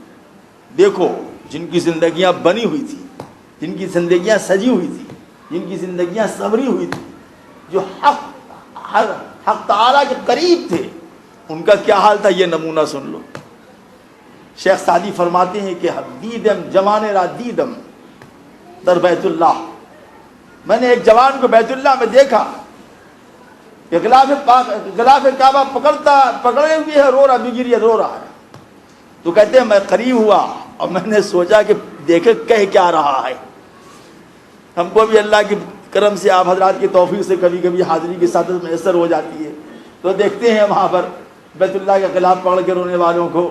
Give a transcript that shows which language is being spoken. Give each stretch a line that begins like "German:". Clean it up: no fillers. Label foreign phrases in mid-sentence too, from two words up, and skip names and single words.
Urdu: دیکھو جن کی زندگیاں بنی ہوئی تھی، جن کی زندگیاں سجی ہوئی تھی، جن کی زندگیاں سنوری ہوئی تھی، جو حق تعالیٰ کے قریب تھے، ان کا کیا حال تھا یہ نمونہ سن لو. شیخ سعدی فرماتے ہیں کہ
Persian: دیدم جوان را دیدم در بیت اللہ.
Urdu: میں نے ایک جوان کو بیت اللہ میں دیکھا کہ غلاف کعبہ پکڑے ہوئے ہے، رو رہا ہے. تو کہتے ہیں میں قریب ہوا اور میں نے سوچا کہ دیکھے کہہ کیا رہا ہے. ہم کو بھی اللہ کی کرم سے، آپ حضرات کی توفیق سے کبھی کبھی حاضری کی سعادت میسر ہو جاتی ہے تو دیکھتے ہیں وہاں پر بیت اللہ کا غلاف پکڑ کے رونے والوں کو.